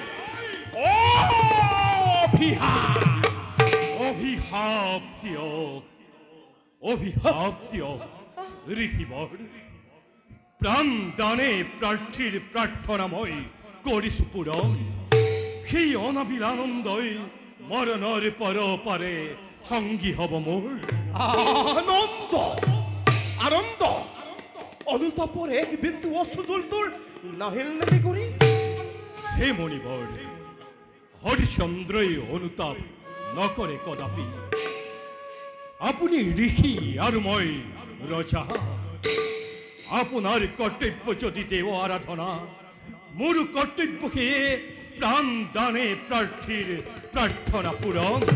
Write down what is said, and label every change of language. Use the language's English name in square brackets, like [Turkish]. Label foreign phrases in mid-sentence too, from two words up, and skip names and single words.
[Assamese] অভিশাপ দিয়ক ঋষিবৰ প্ৰাণ দানে প্ৰাৰ্থীৰ প্ৰাৰ্থনা মই কৰিছো পূৰণ সেই অনাবিল আনন্দই মৰণৰ পৰপাৰে সংগী হব মোৰ আনন্দ অনুতাপৰ এক বিন্দু অসুজল তোৰ নাহিল নাকি করি হে মণিবর, হরিচন্দ্রই অনুতাপ নকরে কদাপি। আপনি ঋষি আর মই রজা, আপনার কর্তব্য যদি দেব আরাধনা, মোর কর্তব্যকে প্রাণ দানে প্রার্থীর প্রার্থনা পূরণ।